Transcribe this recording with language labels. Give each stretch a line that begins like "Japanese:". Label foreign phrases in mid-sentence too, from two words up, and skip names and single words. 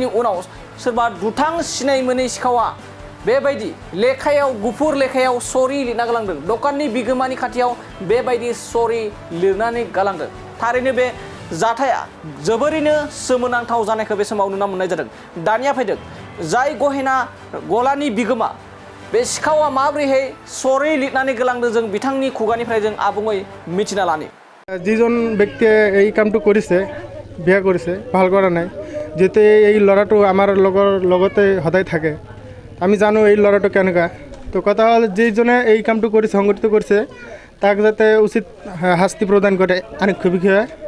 Bodo: उनाव सोरबा दुथां सिनाय मोनै सिखावा बेबायदि लेखायाव गुफुर लेखायाव सरि लिरना गालांदों दखाननि बिगोमानि खाथियाव बेबायदि सरि लिरनानै गालांदों थारैनो बे जाथाया जोबोरैनो सोमोनांथाव जानायखौ बे समाव नुनो मोननाय जादों दानिया फैदों जाय गहेना गलानि बिगोमा बे सिखावा माबोरैहाय सरि लिरनानै गालांदों जों बिथांनि खुगानिफ्राय जों आबुङै मिथिना लानि
Assamese: যিজন ব্যক্তিয়ে এই কামটো কৰিছে বিয়া কৰিছে ভাল কৰা নাই যেতে এই ল'ৰাটো আমাৰ লগতে সদায় থাকে আমি জানো এই ল'ৰাটো কেনেকুৱা তো কথা হ'ল যিজনে এই কামটো কৰিছে সংগঠিত কৰিছে তাক যাতে উচিত শাস্তি প্ৰদান কৰে আৰক্ষী বিষয়াই